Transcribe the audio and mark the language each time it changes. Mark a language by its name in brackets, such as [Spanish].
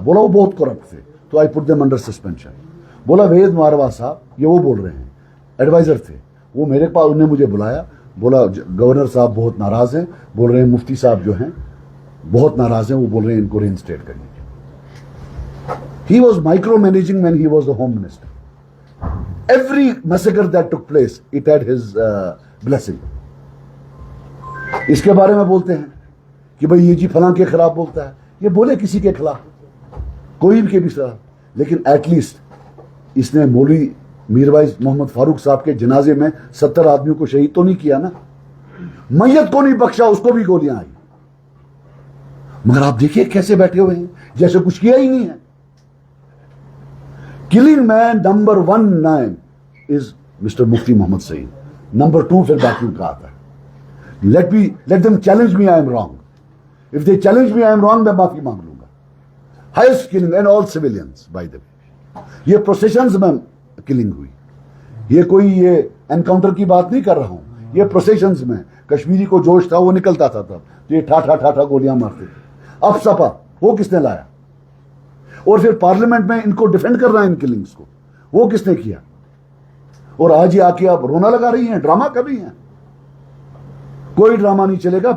[Urdu] بولا وہ بہت کرپٹ تھے، تو [English] I put them under suspension. [Urdu] بولا وید ماروا صاحب، یہ وہ بول رہے ہیں، ایڈوائزر تھے وہ میرے پاس. انہوں نے مجھے بلایا، بولا گورنر صاحب بہت ناراض ہیں، بول رہے ہیں مفتی صاحب جو ہیں بہت ناراض ہیں، وہ بول رہے ہیں ان کو ری انسٹیٹ کریے. [English] He was micromanaging when he was the home minister. Every massacre that took place, it had his blessing. [Urdu] اس کے بارے میں بولتے ہیں کہ بھئی یہ جی فلاں کے خلاف بولتا ہے. یہ بولے کسی کے خلاف، کوئی ان کے بھی خلاف، لیکن ایٹ لیسٹ اس نے مولوی میروائز محمد فاروق صاحب کے جنازے میں 70 آدمیوں کو شہید تو نہیں کیا نا. میت کو نہیں بخشا، اس کو بھی گولیاں آئی. مگر آپ دیکھیے کیسے بیٹھے ہوئے ہیں جیسے کچھ کیا ہی نہیں ہے. [English] Killing man number 19 is Mr. Mufti Muhammad Saeed. [Urdu] Number 2 پھر باقیوں کا آتا ہے. [English] Let them challenge me I am wrong. If they challenge me I am wrong, [Urdu] میں معافی مانگ لوں گا. [English] Highest killing and all civilians by the way. [Urdu] یہ پروسیشنز میں کلنگ ہوئی. یہ کوئی یہ انکاؤنٹر کی بات نہیں کر رہا ہوں. یہ پروسیشنز میں کشمیری کو جوش تھا، وہ نکلتا تھا تب تو یہ ٹھا گولیاں مارتے تھے. اب سپا وہ کس نے لایا؟ اور پھر پارلیمنٹ میں ان کو ڈیفینڈ کر رہا ہے ان کلنگز کو، وہ کس نے کیا؟ اور آج یہ آ کے آپ رونا لگا رہی ہیں، ڈرامہ کر رہی ہیں. کوئی ڈرامہ نہیں چلے گا.